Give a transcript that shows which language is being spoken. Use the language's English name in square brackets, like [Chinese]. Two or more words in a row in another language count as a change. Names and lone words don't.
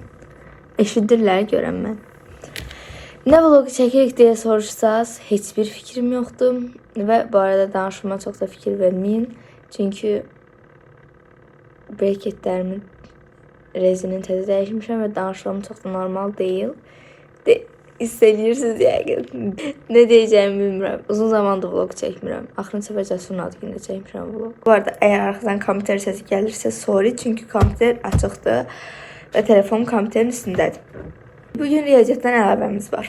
[Azerbaijani] Eşidirlər görəm mən. [Turkish] Ne vlogu çekirik diye soruşsaz hiçbir fikrim yoktu. Ve bu arada danışıma çok da fikir vermeyin. [Azerbaijani] Çünkü breketlərimin rezinin tezi dəyişmişəm [Turkish] ve danışmam çok da normal değil. [Azerbaijani] İstəyirsiniz yəqin. Ne deyəcəyimi bilmirəm. Uzun zamandır vlog çəkmirəm. Axırıncı səfər Cəsurun adı gündə çəkmişəm vlog. Bu arada əgər arxadan kompüter səsi gəlirsə sorry, çünki kompüter açıqdır və telefonum kompüterin üstündədir. Bugün riyaziyyatdan əlavəmiz var.